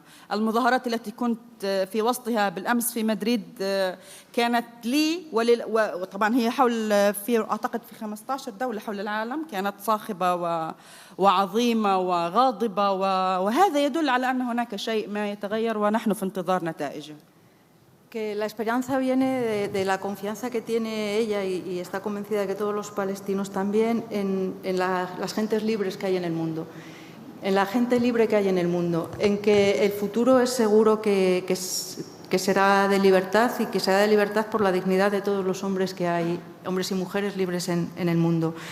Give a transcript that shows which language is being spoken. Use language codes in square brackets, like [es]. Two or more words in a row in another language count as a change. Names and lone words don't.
[ar] المظاهرات التي كنت في وسطها بالأمس في مدريد كانت لي وطبعا هي حول أعتقد في 15 دولة حول العالم، كانت صاخبة وعظيمة وغاضبة، وهذا يدل على أن هناك شيء ما يتغير ونحن في انتظار نتائجه. [es] Que la esperanza viene de la confianza que tiene ella y está convencida de que todos los palestinos también en las gentes libres que hay en el mundo, en la gente libre que hay en el mundo, en que el futuro es seguro que será de libertad y que será de libertad por la dignidad de todos los hombres que hay, hombres y mujeres libres en el mundo.